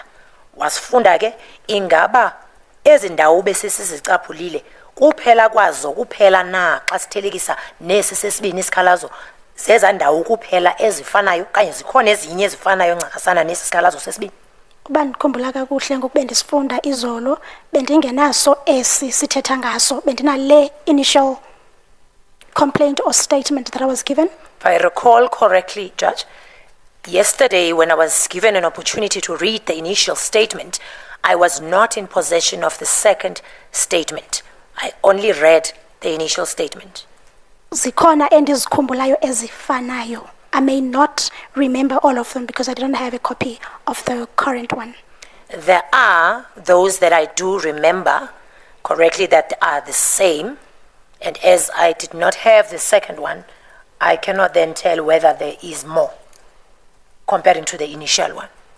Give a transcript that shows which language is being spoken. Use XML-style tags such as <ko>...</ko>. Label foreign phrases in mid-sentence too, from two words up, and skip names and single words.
<xh>Wasifunda ke ingaba ezi ndawo besesizicaphulile kuphela kwazo kuphela na xa sithelekisa nesi sesibini isikhalazo zeza ndawo kuphela ezifanayo kanye zikhona ezinye ezifanayo ncakasana nesi sikhalazo sesibini. Uba ndikhumbula kakuhle ngoku bendisifunda izolo bendingenaso esi sithetha ngaso bendinale</xh> <en>initial complaint or statement that I was given. If I recall correctly, Judge, yesterday when I was given an opportunity to read the initial statement, I was not in possession of the second statement. I only read the initial statement.</en> <xh>Zikhona endizikhumbulayo ezifanayo.</xh> <en>I may not remember all of them because I don't have a copy of the current one. There are those that I do remember correctly that are the same, and as I did not have the second one, I cannot then tell whether there is more comparing to the initial one.</en>